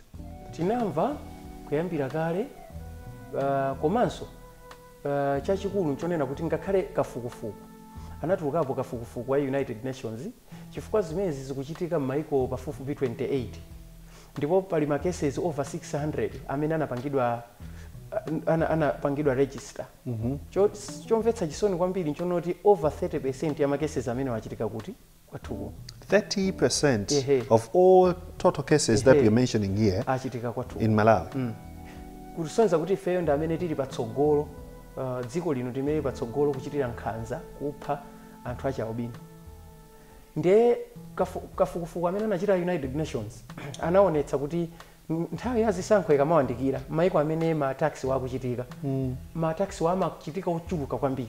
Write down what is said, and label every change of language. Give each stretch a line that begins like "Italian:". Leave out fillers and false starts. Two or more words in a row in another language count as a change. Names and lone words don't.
Nyanja: Tinamva kuyambira kale, komanso chachikulu nchonena kuti ngakhale kafukufuku anatulukapo kafukufuku wa United Nations chifukwa zimenezi zikuchitika m'maiko pafupifupi 28, ndipo pali ma cases over 600 amene anapangidwa register. Chomvetsa chisoni kwambiri nchonoti over 30% ya ma cases amene wachitika kuti kwathuku.
English: 30% of all total cases that we're mentioning here in Malawi.
Nyanja: Kutusonza kuti ifeyo ndi amene tili patsogolo, dziko lino timene patsogolo kuchitira nkhanza kupha anthu achi albino. Ndiye kafukufuku amene anachita United Nations anaonetsa kuti nthawi ya zisankho ikamawandikira maiko amene ma-taxi wakuchitika, ma-taxi amachitika ochuluka kwambiri.